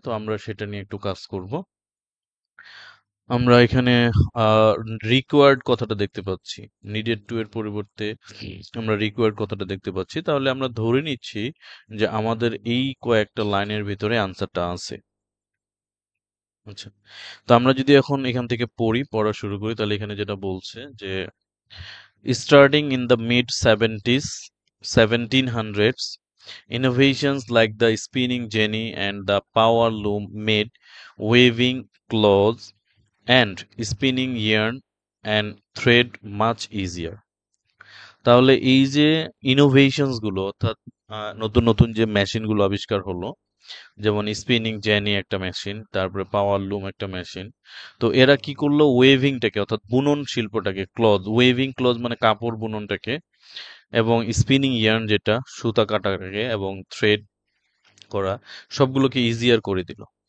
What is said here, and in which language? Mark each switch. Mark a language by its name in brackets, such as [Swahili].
[Bangla] তো আমরা সেটা নিয়ে একটু কাজ করব। আমরা এখানে রিকোয়ার্ড কথাটা দেখতে পাচ্ছি, নিডেড টু এর পরিবর্তে আমরা রিকোয়ার্ড কথাটা দেখতে পাচ্ছি। তাহলে আমরা ধরে নিচ্ছি যে আমাদের এই কয়েকটা লাইনের ভিতরে আনসারটা আছে। আচ্ছা, তো আমরা যদি এখন এখান থেকে পড়া শুরু করি, তাহলে এখানে যেটা বলছে যে [English] starting in the mid 70s 1700s, innovations like the spinning jenny and the power loom made weaving clothes and spinning yarn and thread much easier. [Bangla] তাহলে এই যে ইনোভেশনস গুলো, অর্থাৎ নতুন নতুন যে মেশিন গুলো আবিষ্কার হলো, যেমন স্পিনিং জেনি একটা মেশিন, তারপরে পাওয়ার লুম একটা মেশিন, তো এরা কি করলো, ওয়েভিংটাকে অর্থাৎ বুনন শিল্পটাকে, ক্লথ ওয়েভিং ক্লথ মানে কাপড় বুননটাকে, এবং স্পিনিং ইয়ার্ন যেটা সুতা কাটাকে, এবং থ্রেড করা, সবগুলোকে ইজিয়ার করে দিল।